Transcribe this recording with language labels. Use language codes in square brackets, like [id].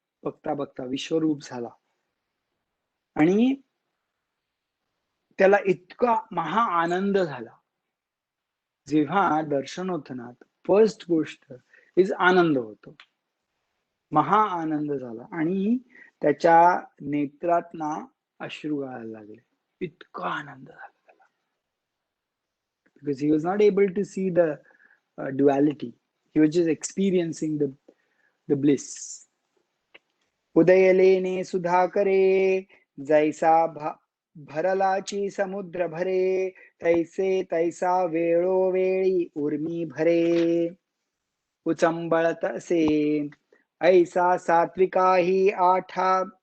[mr] बघता बघता विश्वरूप झाला आणि त्याला इतका महा आनंद झाला. जेव्हा दर्शन होतं ना, फर्स्ट गोष्ट इज आनंद होतो, महा आनंद झाला आणि त्याच्या नेत्रात ना अश्रू गळायला लागले, इतका आनंद झाला त्याला. [en] Because he was not able to see the duality, he was just experiencing the bliss. [mr] उदयलेने सुधाकरे, जैसा भरलाची समुद्र भरे, तैसे तैसा वेळोवेळी उर्मी भरे, उचंबळत असे ऐसा सात्विकाही आठा